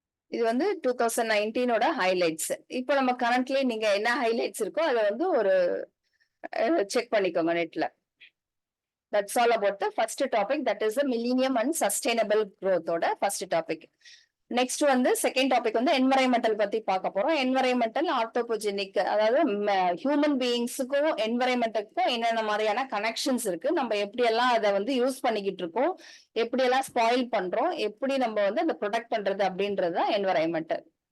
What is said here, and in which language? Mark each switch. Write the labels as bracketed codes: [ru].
[ta] இது 2019ஓட ஹைலைட்ஸ். இப்போ நம்ம கரண்ட்லி நீங்க என்ன ஹைலைட்ஸ் இருக்கோ அதை ஒரு செக் பண்ணிக்கோங்க நெட்ல. [en] That's all about the first topic, that is the millennium and sustainable growth ஓட first topic. [ta] Next second topic என்வரைன்மெண்டல் பத்தி பார்க்க போறோம். என்வரைன்மெண்டல் ஆர்த்தோபோஜெனிக், அதாவது ஹியூமன் பீயிங்ஸுக்கும் என்வரைன்மெண்ட்டுக்கும் என்னென்ன மாதிரியான கனெக்ஷன்ஸ் இருக்கு, நம்ம எப்படி எல்லாம் அதை யூஸ் பண்ணிக்கிட்டு இருக்கோம், எப்படி எல்லாம் ஸ்பாயில் பண்றோம், எப்படி நம்ம அதை ப்ரொடெக்ட் பண்றது அப்படின்றது தான் என்வரைன்மெண்டல்.